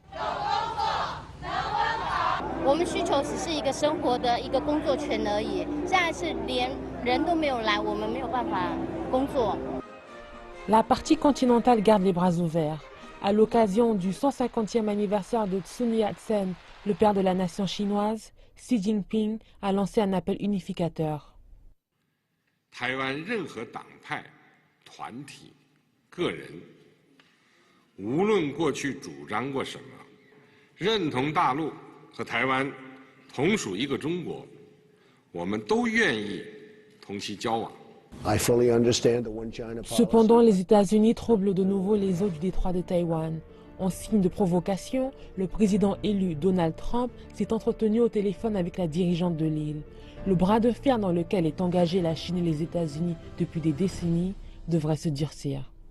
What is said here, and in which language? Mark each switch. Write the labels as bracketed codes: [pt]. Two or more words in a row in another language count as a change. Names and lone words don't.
[fr] La partie continentale garde les bras ouverts. À l'occasion du 150e anniversaire de Sun Yat-sen, le père de la nation chinoise, Xi Jinping a lancé un appel unificateur. [zh] 台湾任何党派、团体、个人，无论过去主张过什么，认同大陆和台湾同属一个中国，我们都愿意同其交往。 [fr] Cependant, les États-Unis troublent de nouveau les eaux du détroit de Taïwan. En signe de provocation, le président élu Donald Trump s'est entretenu au téléphone avec la dirigeante de l'île. Le bras de fer dans lequel est engagée la Chine et les États-Unis depuis des décennies devrait se durcir.